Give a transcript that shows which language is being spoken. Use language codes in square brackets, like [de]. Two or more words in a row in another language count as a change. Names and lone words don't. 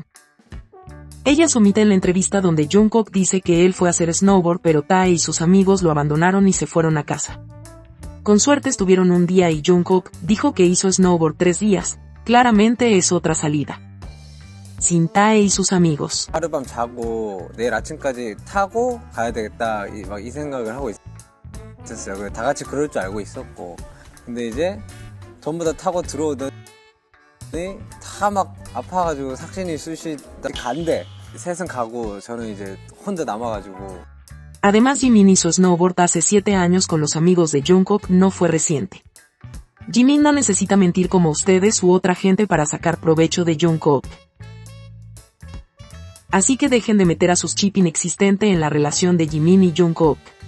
[es] Ellas omiten la entrevista donde Jungkook dice que él fue a hacer snowboard pero Tae y sus amigos lo abandonaron y se fueron a casa. Con suerte estuvieron un día y Jungkook dijo que hizo snowboard 3 días, claramente es otra salida. Sin Tae y sus amigos. [ko] 하룻밤 자고 내일 아침까지 타고 가야 되겠다 막 이 생각을 하고 있었어요. 다 같이 그럴 줄 알고 있었고 근데 이제 전부 다 타고 들어오더니 다 막 아파가지고 삭신이 쑤시다 간대. 셋은 가고 저는 이제 혼자 남아가지고. [es] Además Jimin hizo snowboard hace 7 años con los amigos de Jungkook, no fue reciente. Jimin no necesita mentir como ustedes u otra gente para sacar provecho de Jungkook. Así que dejen de meter a sus chip inexistente en la relación de Jimin y Jungkook.